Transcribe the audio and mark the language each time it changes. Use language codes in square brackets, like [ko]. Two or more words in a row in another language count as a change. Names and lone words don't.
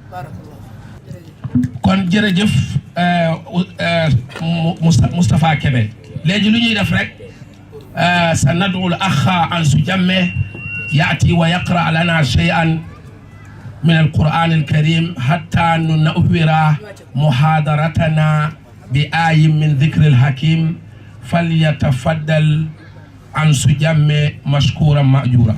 [wo] kon jërëjëf Moustapha Kébé léegi lu ñuy def rek [ar] سندعو الأخ أنسو جمه يأتي ويقرأ لنا شيئا من القرآن الكريم حتى ننور محاضرتنا بآي من ذكر الحكيم فليتفضل أنسو جمه مشكورا مأجورا.